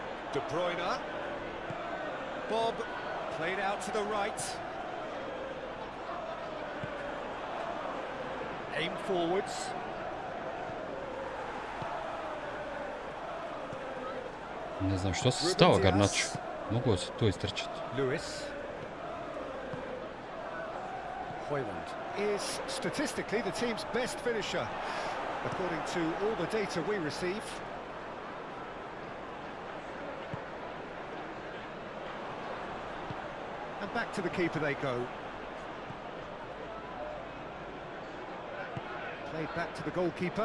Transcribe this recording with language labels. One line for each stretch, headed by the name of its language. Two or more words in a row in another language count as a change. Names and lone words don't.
English: De Bruyne. Bob played out to the right. Aim forwards.
Bosnian: Ne znam što se stao Garnaču. Mogu se tu istrčati.
English: Lewis. Hoyland is statistically the team's best finisher, according to all the data we receive. And back to the keeper they go. Played back to the goalkeeper.